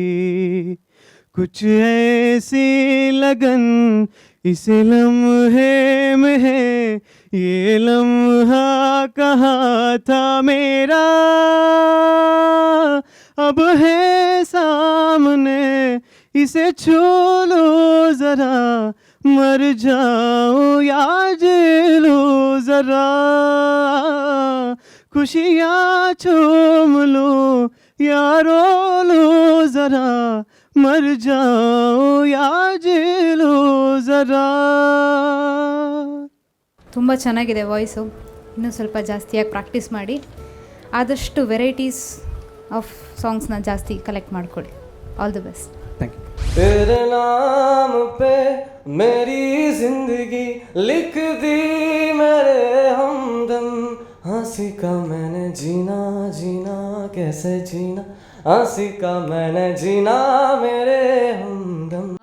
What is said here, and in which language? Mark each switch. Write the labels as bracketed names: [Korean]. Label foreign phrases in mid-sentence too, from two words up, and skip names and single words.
[Hindi] कुछ ऐसी लगन इस लम्हे में है, ये लम्हा कहाँ था मेरा, अब है सामने इसे छू लो जरा, मर जाओ या जी लो जरा. खुशियाँ चूम लो या रो लो जरा, मर जाओ या जी लो जरा. [Kannada] ತುಂಬ ಚೆನ್ನಾಗಿದೆ ವಾಯ್ಸು. ಇನ್ನೂ ಸ್ವಲ್ಪ ಜಾಸ್ತಿಯಾಗಿ ಪ್ರಾಕ್ಟೀಸ್ ಮಾಡಿ, ಆದಷ್ಟು [English] varieties of songs [Kannada] ಜಾಸ್ತಿ ಕಲೆಕ್ಟ್ ಮಾಡಿಕೊಡಿ. [English] all the best. thank you. [Hindi] तेरे नाम पे मेरी जिंदगी लिख दी मेरे हमदम, हंसी का मैंने जीना जीना कैसे जीना, हंसी का मैंने जीना मेरे हमदम.